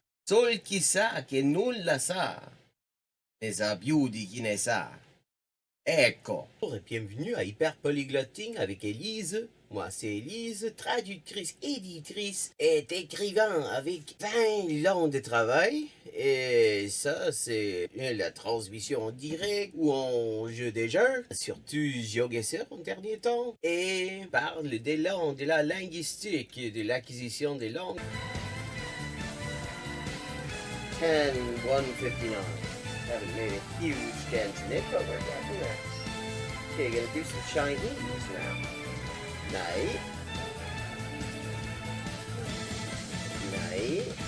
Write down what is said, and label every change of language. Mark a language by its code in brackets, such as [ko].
[it] Sol chi sa che nulla sa, ne sa più di chi ne sa. Ecco. [fr] Bonjour et bienvenue à Hyperpolyglotting avec Élise. Moi, c'est Élise, traductrice, éditrice et écrivain avec 20 ans de travail. Et ça, c'est la transmission en direct ou en jeu déjà. Surtout GeoGuessr en dernier temps. Et parle des langues, de la linguistique, de l'acquisition des langues. 10, 159. [en] Haven't made a huge dent in it, but we're getting there. Okay, gonna do some Chinese now. Nei. Nei.